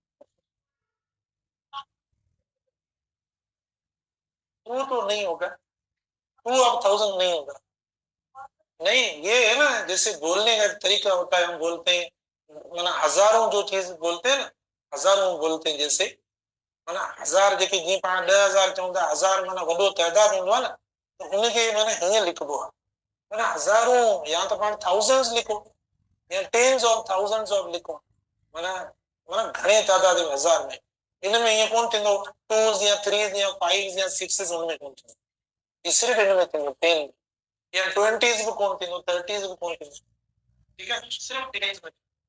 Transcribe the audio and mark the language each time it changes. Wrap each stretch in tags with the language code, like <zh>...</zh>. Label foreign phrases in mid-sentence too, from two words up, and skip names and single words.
<ur>ٹو تو نہیں ہوگا,</ur> <en>two of thousand</en> <ur>نہیں ہوگا، نہیں، یہ ہے نا جیسے بولنے کا طریقہ ہوتا ہے، ہم بولتے ہیں مانا ہزاروں، جو چیز بولتے ہیں نا، ہزاروں بولتے ہیں، جیسے</ur> <sd>माना हजार जेके जी 5 10,000 चवंदा, हजार माना वॾो तइदाद हूंदो आहे न, तो उनखे माना हीअं लिखबो आहे, माना हजारों या तो पाण थाउजेंड्स लिखो या</sd> <en>tens of thousands of</en> <sd>लिखो, माना माना घणे तादाद में, हजार में, इनमें ईअं कोन थींदो टूज़ या थ्रीज़ या फाइव्स या सिक्सेस, उनमें कोन थींदो,</sd> <ur>یہ صرف ان میں</ur> <sd>थींदो, टेन या ट्वेंटीज़ भी कोन थींदो, थर्टीज़ भी कोन थींदो,</sd> <ur>ठीक है, सिर्फ टेन्स में।</ur>